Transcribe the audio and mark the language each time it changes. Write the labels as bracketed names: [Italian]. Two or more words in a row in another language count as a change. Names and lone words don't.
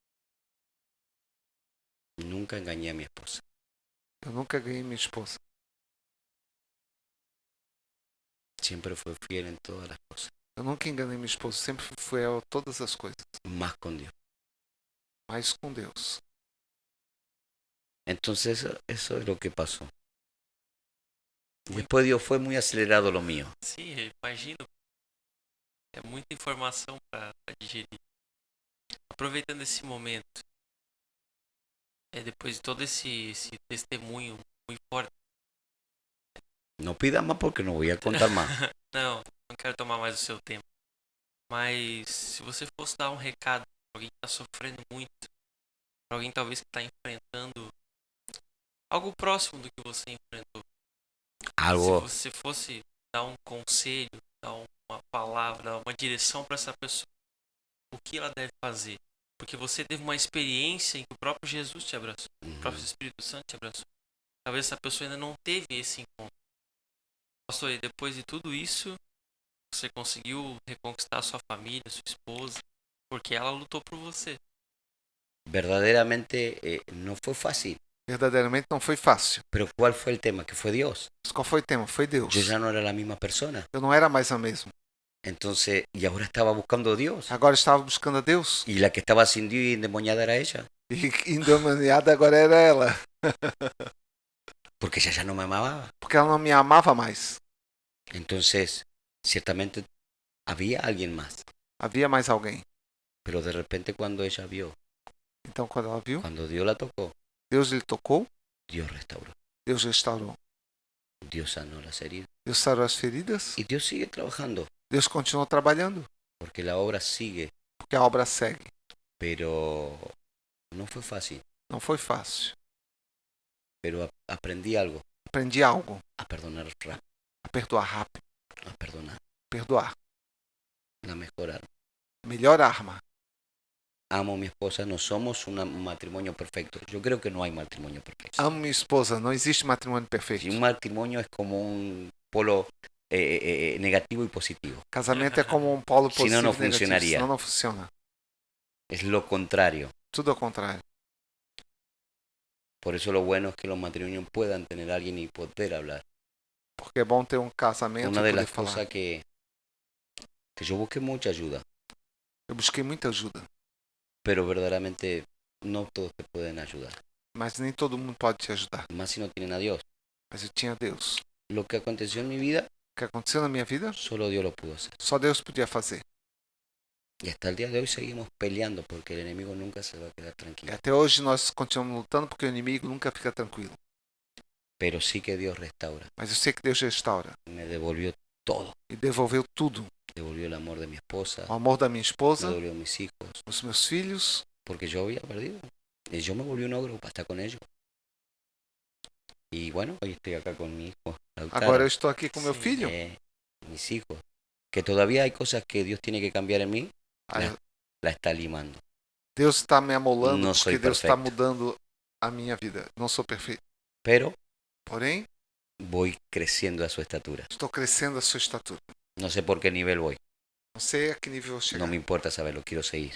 [Spanish] Nunca engañé a mi esposa. [Portuguese] Eu nunca ganhei minha esposa. [Spanish] Siempre fue fiel en todas las cosas. [Portuguese] Eu nunca enganei minha esposa. Sempre fui fiel a todas as coisas. [Spanish] Más con Dios. [Portuguese] Mas com Deus. [Spanish] Entonces eso es lo que pasó. Después Dios fue muy acelerado lo mío. [Portuguese] Sim, eu imagino. É muita informação para digerir. Aproveitando esse momento, depois de todo esse testemunho muito forte. [Spanish] No pida más porque no voy a contar más. [Portuguese] Não quero tomar mais o seu tempo. Mas se você fosse dar um recado para alguém que está sofrendo muito, para alguém talvez que está enfrentando algo próximo do que você enfrentou. Algo, Se você fosse dar um conselho, dar uma palavra, dar uma direção para essa pessoa, o que ela deve fazer? Porque você teve uma experiência em que o próprio Jesus te abraçou, o próprio Espírito Santo te abraçou. Talvez essa pessoa ainda não teve esse encontro. Pastor, e depois de tudo isso, você conseguiu reconquistar sua família, sua esposa, porque ela lutou por você. [Spanish] verdaderamente no fue fácil. [Portuguese] Verdadeiramente não foi fácil. [Spanish] Pero ¿cuál fue el tema? Que fue Dios. [Portuguese] Mas qual foi o tema? Foi Deus. [Spanish] Yo ya no era la misma persona. [Portuguese] Eu não era mais a mesma. [Spanish] Entonces, y ahora estaba buscando a Dios. [Portuguese] Agora estava buscando a Deus. [Spanish] Y la que estaba sin Dios y endemoniada era ella. [Portuguese] E endemoniada agora era ela. [Spanish] Porque ella ya no me amaba. [Portuguese] Porque ela não me amava mais. [Spanish] Entonces, ciertamente había alguien más. [Portuguese] Havia mais alguém. [Spanish] Pero de repente cuando ella vio, [Portuguese] Então, quando ela viu, [Spanish] cuando Dios la tocó, [Portuguese] Deus lhe tocou, [Spanish] Dios restauró. [Portuguese] Deus restaurou. [Spanish] Dios sanó las heridas. [Portuguese] Deus sarou as feridas. [Spanish] Y Dios sigue trabajando. [Portuguese] Deus continuou trabalhando. [Spanish] Porque la obra sigue. [Portuguese] Porque a obra segue. [Spanish] Pero no fue fácil. [Portuguese] Não foi fácil. [Spanish] Pero aprendí algo. [Portuguese] Aprendi algo. [Spanish] A perdonar rápido. [Portuguese] A perdoar rápido. [Spanish] A perdonar. [Portuguese] Perdoar. [Spanish] La mejor arma. [Portuguese] Melhor arma. [Spanish] Amo a mi esposa. No somos un matrimonio perfecto. Yo creo que no hay matrimonio perfecto. [Portuguese] Amo minha esposa. Não existe matrimônio perfeito. [Spanish] Si un matrimonio es como un polo negativo y positivo. [Portuguese] Casamento é como um polo positivo Senão não e negativo. funcionaria. Senão não funciona. [Spanish] Es lo contrario. [Portuguese] Tudo ao contrário. [Spanish] Por eso lo bueno es que los matrimonios puedan tener a alguien y poder hablar. [Portuguese] Porque é bom ter um casamento [Spanish] Una [Portuguese] e de poder [Spanish] las [Portuguese] falar. [Spanish] cosas que yo busqué mucha ayuda, [Portuguese] Eu busquei muita ajuda. [Spanish] pero verdaderamente no todos te pueden ayudar. [Portuguese] Mas nem todo mundo pode te ajudar. [Spanish] Más si no tienen a Dios. [Portuguese] Mas eu tinha Deus. [Spanish] Lo que aconteció en mi vida, [Portuguese] O que aconteceu na minha vida, [Spanish] solo Dios lo pudo hacer. [Portuguese] só Deus podia fazer. [Spanish] Y hasta el día de hoy seguimos peleando porque el enemigo nunca se va a quedar [Portuguese] E [Spanish] tranquilo. [Portuguese] até hoje nós continuamos lutando porque o inimigo nunca fica tranquilo. [Spanish] Pero sí que Dios restaura. [Portuguese] Mas eu sei que Deus restaura. [Spanish] Me devolvió todo. [Portuguese] E devolveu tudo. [Spanish] Devolvió el amor de mi esposa. [Portuguese] O amor da minha [Spanish] Me [Portuguese] esposa, [Spanish] devolvió mis hijos. [Portuguese] os meus filhos. [Spanish] Porque yo había perdido. Y yo me volví un ogro para estar con ellos. Y bueno, hoy estoy acá con mi hijo. Lautaro. [Portuguese] Agora eu estou aqui com meu Sim. filho. [Spanish] Mis hijos. Que todavía hay cosas que Dios tiene que cambiar en mí. Ah, La está limando. [Portuguese] Deus está me amolando Não porque sou Deus está perfeito. mudando a minha vida. Não sou perfeito. [Spanish] Pero [Portuguese] Porém, [Spanish] voy creciendo a su estatura. [Portuguese] estou crescendo a sua estatura. [Spanish] No sé por qué nivel voy. [Portuguese] Não sei a que nível eu vou chegar. [Spanish] No me importa saberlo, quiero seguir.